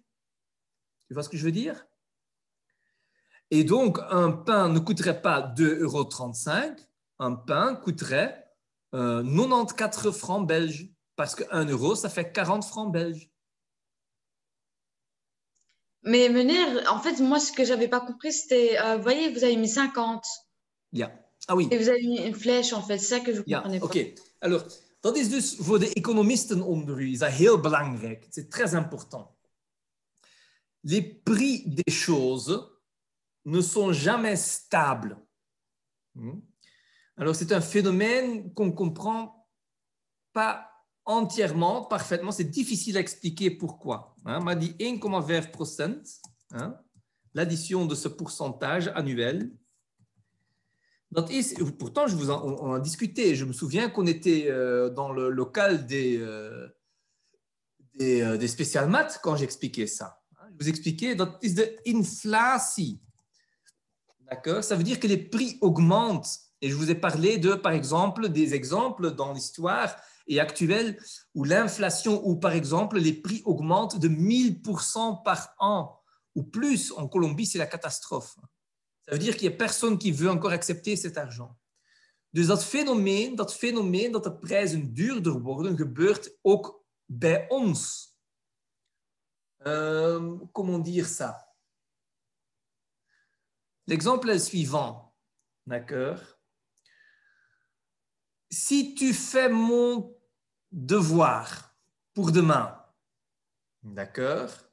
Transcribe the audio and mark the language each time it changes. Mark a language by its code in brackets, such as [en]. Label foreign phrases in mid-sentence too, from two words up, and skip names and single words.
[fr] Tu vois ce que je veux dire? Et donc, un pain ne coûterait pas 2,35 €, un pain coûterait 94 francs belges, parce que 1 euro, ça fait 40 francs belges. Mais Menir, en fait, moi, ce que j'avais pas compris, c'était, vous voyez, vous avez mis 50 Ja. Ah oui. et vous avez mis une flèche, en fait. C'est ça que je Ja, comprenais pas. oké. [nl] Alors, dat is dus voor de economisten onder u is dat heel belangrijk. [fr] C'est très important. Les prix des choses ne sont jamais stables. Alors, c'est un phénomène qu'on ne comprend pas entièrement, parfaitement. C'est difficile à expliquer pourquoi. On m'a dit 1,5%, l'addition de ce pourcentage annuel. Pourtant, on a discuté. Je me souviens qu'on était dans le local des spécial maths quand j'expliquais ça. Je vous expliquais, [nl] dat is de inflatie. [fr] D'accord? Ça veut dire que les prix augmentent. Et je vous ai parlé de, par exemple, des exemples dans l'histoire et actuelle où l'inflation, où par exemple les prix augmentent de 1000% par an ou plus. En Colombie, c'est la catastrophe. Ça veut dire qu'il n'y a personne qui veut encore accepter cet argent. [nl] Dus dat fenomeen dat de prijzen duurder worden, gebeurt ook bij ons. [fr] Comment dire ça? L'exemple est le suivant. D'accord? Si tu fais mon devoir pour demain, d'accord?